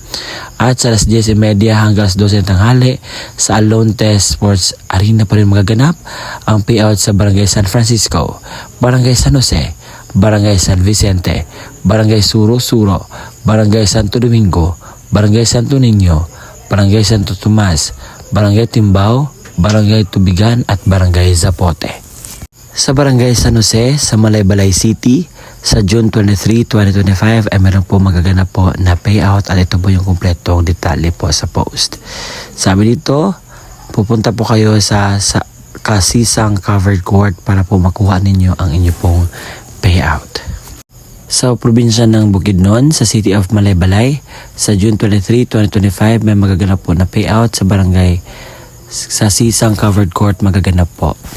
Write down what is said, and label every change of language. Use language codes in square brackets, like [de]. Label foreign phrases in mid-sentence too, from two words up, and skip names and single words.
[tl] At sa alas 10:30 hanggang alas 12 ng tanghali sa Alonte Sports Arena pa rin magaganap ang payout sa Barangay San Francisco, Barangay San Jose, Barangay San Vicente, Barangay Suro-Suro, Barangay Santo Domingo, Barangay Santo Niño, Barangay Santo Tomas, Barangay Timbao, Barangay Tubigan at Barangay Zapote. Sa Barangay San Jose sa Malaybalay City, sa June 23, 2025 ay meron po magaganap po na payout at ito po yung kumpletong detalye po sa post. Sabi dito, pupunta po kayo sa Kasisang Covered Court para po makuha ninyo ang inyo pong payout. Sa probinsya ng Bukidnon, sa City of Malaybalay, sa June 23, 2025, may magaganap po na payout sa barangay sa Sisang Covered Court magaganap po.